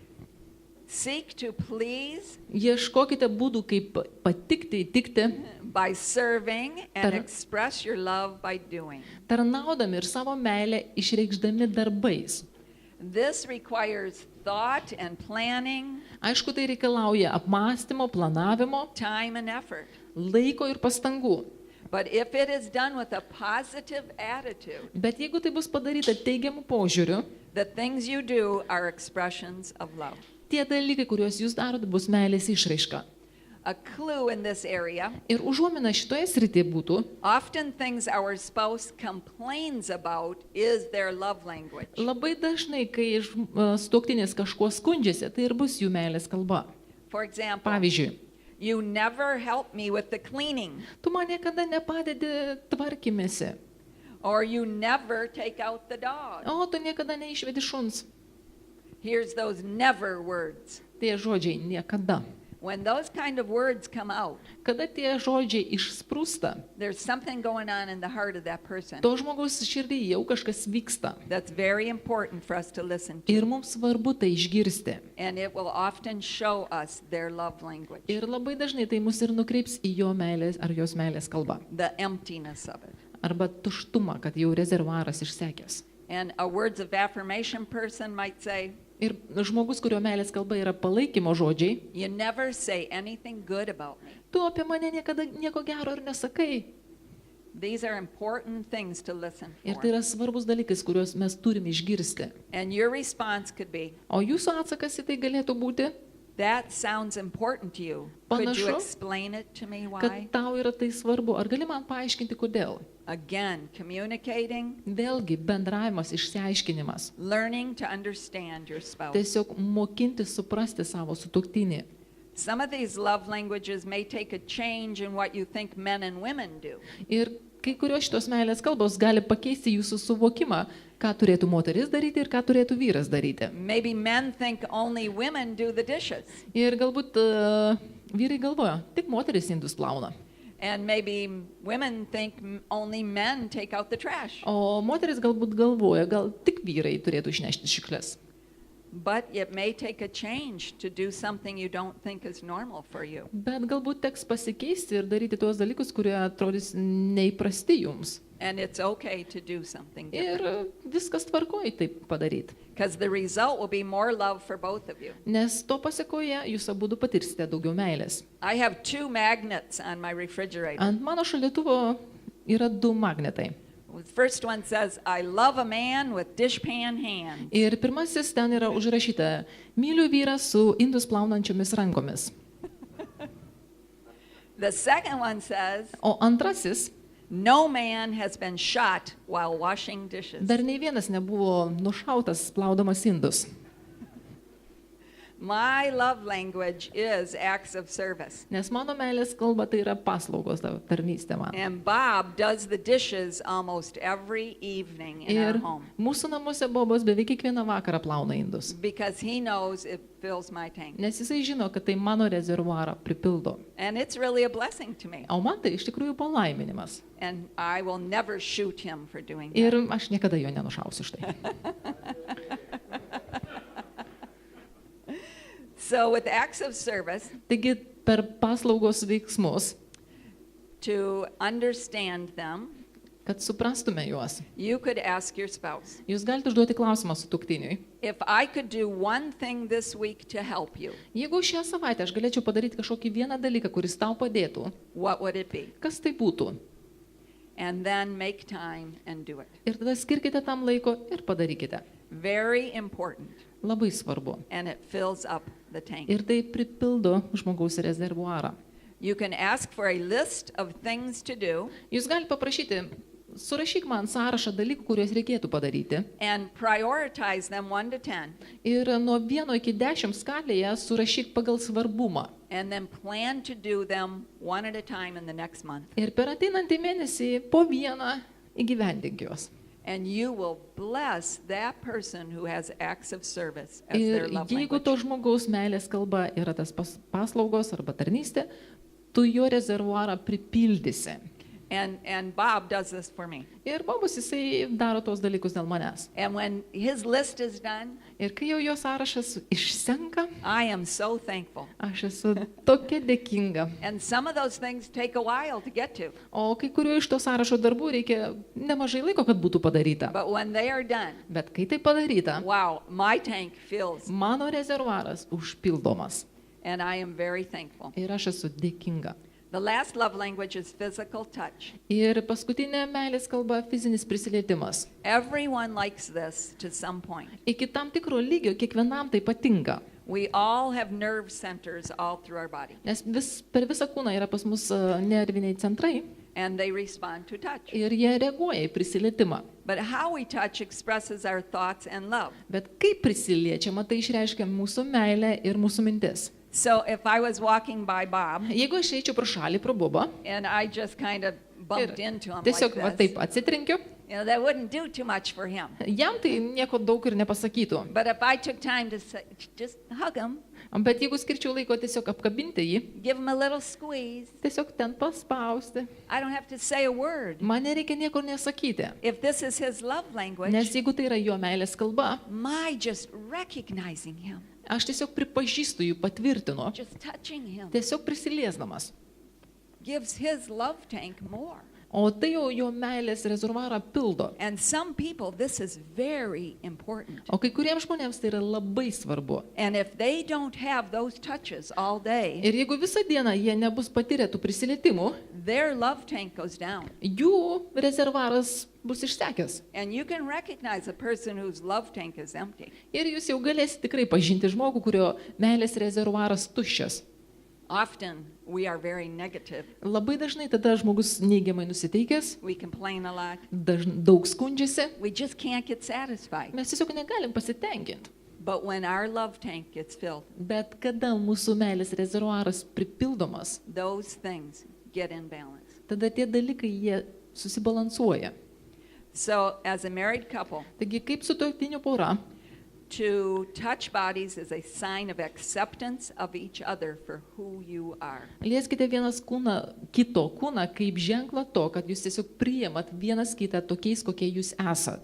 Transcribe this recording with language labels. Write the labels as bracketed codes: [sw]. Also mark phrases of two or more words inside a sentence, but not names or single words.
[en] Seek to please [lt] Ieškokite būdų, kaip patikti, įtikti, [en] by serving and [lt] Tar- [en] express your love by doing. [lt] tarnaudami ir savo meilę išreikšdami darbais. [en] This requires thought and planning, [lt] Aišku, tai reikalauja apmąstymo, planavimo, [en] time and effort. [lt] laiko ir pastangų. [en] But if it is done with a positive attitude, [lt] Bet jeigu tai bus padaryta teigiamų požiūrių, [en] the things you do are expressions of love. [lt] tie dalykai, kuriuos jūs darote, bus meilės išraiška. [en] A clue in this area, [lt] Ir užuomina šitoje srityje būtų, [en] often things our spouse complains about is their love language. [lt] labai dažnai, kai sutuoktinis kažkuo skundžiasi, tai ir bus jų meilės kalba. [en] For example, [lt] Pavyzdžiui, [en] you never help me with the cleaning, [lt] tu man niekada nepadedi tvarkymėsi, [en] or you never take out the dog. [lt] o tu niekada neišvedi šuns. [en] Here's those never words. [lt] Tie žodžiai niekada. [en] When those kind of words come out, [lt] Kada tie žodžiai išsprūsta, [en] there's something going on in the heart of that person [lt] to žmogaus širdį jau kažkas vyksta. [en] that's very important for us to listen to. [lt] Ir mums svarbu tai išgirsti. [en] And it will often show us their love language, [lt] Ir labai dažnai tai mus ir nukreips į jo meilės ar jos meilės kalbą. [en] the emptiness of it. [lt] Arba tuštumą, kad jau rezervaras išsekęs. [en] And a words of affirmation person might say, [lt] Ir žmogus, kurio meilės kalba yra palaikymo žodžiai, [en] you never say anything good about me. [lt] tu apie mane niekada nieko gero ir nesakai. [en] These are important things to listen [lt] Ir [en] for. [lt] tai yra svarbus dalykas, kuriuos mes turime išgirsti. [en] And your response could be, [lt] O jūsų atsakas į tai galėtų būti, [en] That sounds important to you. Could you [lt] Panašu, [en] explain it to me [lt] kad [en] why? [lt] tau yra tai svarbu. Ar gali man paaiškinti, kodėl? [en] Again, communicating, [lt] Vėlgi, bendravimas, išsiaiškinimas. [en] learning to understand your spouse. [lt] Tiesiog mokinti suprasti savo sutuoktinį. [en] Some of these love languages may take a change in what you think men and women do. [lt] Ir kai kurios šitos meilės kalbos gali pakeisti jūsų suvokimą, ką turėtų moteris daryti ir ką turėtų vyras daryti. [en] Maybe men think only women do the dishes. [lt] Ir galbūt vyrai galvoja, tik moteris indus plauna. [en] And maybe women think only men take out the trash. [lt] O moteris galbūt galvoja, gal tik vyrai turėtų išnešti šiukšles. [en] But it may take a change to do something you don't think is normal for you. [lt] Bet galbūt teks pasikeisti ir daryti tuos dalykus, kurie atrodys neįprasti jums. [en] And it's okay to do something different. [lt] Ir viskas tvarkoja taip padaryti. [en] Because the result will be more love for both of you. [lt] Nes to pasekoje jūs abudu patirsite daugiau meilės. [en] I have 2 magnets on my refrigerator. [lt] Ant mano šaldytuvo yra 2 magnetai. [en] The first one says, I love a man with dishpan hands. [lt] Ir pirmasis ten yra užrašyta, myliu vyrą su indus plaunančiomis rankomis. [en] The second one says, [lt] O antrasis, [en] no man has been shot while washing dishes. [lt] dar nei vienas nebuvo nušautas plaudamas indus. [en] My love language is acts of service. [lt] Nes mano meilės kalba tai yra paslaugos tarnystė man. [en] And Bob does the dishes almost every evening in our [lt] Ir [en] home [lt] mūsų namuose Bobas beveik kiekvieną vakarą plauna indus. [en] because he knows it fills my tank. [lt] Nes jisai žino, kad tai mano rezervuarą pripildo. [en] And it's really a blessing to me. [lt] O man tai iš tikrųjų palaiminimas. [en] And I will never shoot him for doing [lt] Ir [en] that. [lt] aš niekada jo nenušausiu už tai. [en] So with acts of service, [lt] Taigi per paslaugos veiksmus, [en] to understand them, [lt] kad suprastume juos, [en] you could ask your spouse, [lt] jūs galite užduoti klausimą sutuoktiniui. [en] if I could do one thing this week to help you, [lt] Jeigu šią savaitę aš galėčiau padaryti kažkokį vieną dalyką, kuris tau padėtų, [en] what would it be? [lt] kas tai būtų? [en] And then make time and do it. [lt] Ir tada skirkite tam laiko ir padarykite. [en] Very important. [lt] Labai svarbu. [en] And it fills up the tank. [lt] Ir tai pripildo žmogaus rezervuarą. [en] You can ask for a list of things to do [lt] Jūs galite paprašyti, surašyk man sąrašą dalykų, kuriuos reikėtų padaryti. [en] and prioritize them 1 to 10, [lt] Ir nuo 1 iki 10 skalėje surašyk pagal svarbumą. [en] and then plan to do them 1 at a time in the next month. [lt] Ir per ateinantį mėnesį po vieną įgyvendink juos. [en] And you will bless that person who has acts of service as [lt] Ir [en] their love [lt] jeigu to [en] language. [lt] žmogaus meilės kalba yra tas paslaugos arba tarnystė, tu jo rezervuarą pripildysi. [en] And Bob does this for me. [lt] Ir Bobas jisai daro tos dalykus dėl manęs. [en] And when his list is done, [lt] Ir kai jau jo sąrašas išsenka, [en] I am so thankful. [lt] aš esu tokia dėkinga. [en] And some of those things take a while to get to. [lt] O kai kuriuo iš to sąrašo darbų reikia nemažai laiko, kad būtų padaryta. [en] But when they are done, [lt] Bet kai tai padaryta, [en] wow, my tank fills. [lt] mano rezervuaras užpildomas. [en] And I am very thankful. [lt] Ir aš esu dėkinga. [en] The last love language is physical touch. [lt] Ir paskutinė meilės kalba fizinis prisilietimas. [en] Everyone likes this to some point. [lt] Iki tam tikro lygio kiekvienam tai patinka. [en] We all have nerve centers all through our body, [lt] Nes per visą kūną yra pas mus nerviniai centrai [en] and they respond to touch. [lt] ir jie reaguoja į prisilietimą. [en] But how we touch expresses our thoughts and love. [lt] Bet kaip prisiliečiama, tai išreiškia mūsų meilę ir mūsų mintis. [en] So if I was walking by Bob [lt] Jeigu aš eičiau pro šalį, pro Bobą, [en] and I just kind of bumped [lt] ir [en] into him [lt] tiesiog va [en] like [lt] taip [en] this, [lt] atsitrenkiu, [en] that wouldn't do too much for him. [lt] jam tai nieko daug ir nepasakytų. [en] But if I took time to say, just hug him, [lt] Bet jeigu skirčiau laiko tiesiog apkabinti jį, [en] give him a little squeeze, [lt] tiesiog ten paspausti, [en] I don't have to say a word. [lt] man nereikia nieko nesakyti. [en] If this is his love language, [lt] Nes jeigu tai yra jo meilės kalba, [en] my just recognizing him, [lt] aš tiesiog pripažįstu jų, patvirtinu, [en] just touching him, [lt] tiesiog prisiliesdamas. [en] gives his love tank more. [lt] o tai jau jo meilės rezervuarą pildo. [en] And some people, this is very important. [lt] O kai kuriems žmonėms tai yra labai svarbu. [en] And if they don't have those touches all day, [lt] Ir jeigu visą dieną jie nebus patyrę tų prisilietimų, [en] their love tank goes down. [lt] jų rezervaras bus išsekęs. [en] And you can recognize a person whose love tank is empty. [lt] Ir jūs jau galėsite tikrai pažinti žmogų, kurio meilės rezervuaras tuščias. [en] Often we are very negative. [lt] Labai dažnai tada žmogus neigiamai nusiteikęs, [en] We complain a lot. [lt] daug skundžiasi, [en] We just can't get satisfied. [lt] mes tiesiog negalim pasitenkinti. [en] But when our love tank gets filled, [lt] Bet kada mūsų meilės rezervuaras pripildomas, [en] those things get in balance. [lt] tada tie dalykai jie susibalansuoja. [en] So, as a married couple, [lt] Taigi kaip sutuoktinių pora, [en] to touch bodies is a sign of acceptance of each other for who you are. [lt] lieskite vienas kito kūną kaip ženklą to, kad jūs tiesiog priimat vienas kitą tokiais, kokie jūs esat.